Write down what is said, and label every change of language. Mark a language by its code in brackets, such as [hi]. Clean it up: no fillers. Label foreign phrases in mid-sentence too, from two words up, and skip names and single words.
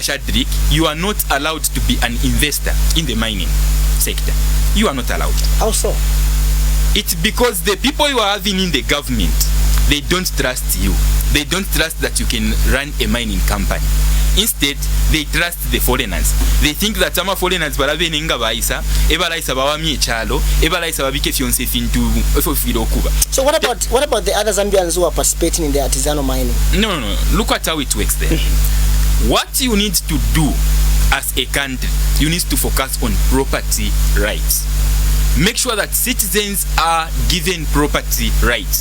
[en] Shadrick, you are not allowed to be an investor in the mining sector. You are not allowed. How so? It's because the people you are having in the government, they don't trust you. They don't trust that you can run a mining company. Instead, they trust the foreigners. They think that some foreigners [bem] balabe nenga baisa, ebalaisa bawami echalo, ebalaisa babike fionse fintu efofilo kuba. [en] So what about the other Zambians who are participating in the artisanal mining? No. Look at how it works there. What you need to do as a country, you need to focus on property rights. Make sure that citizens are given property rights.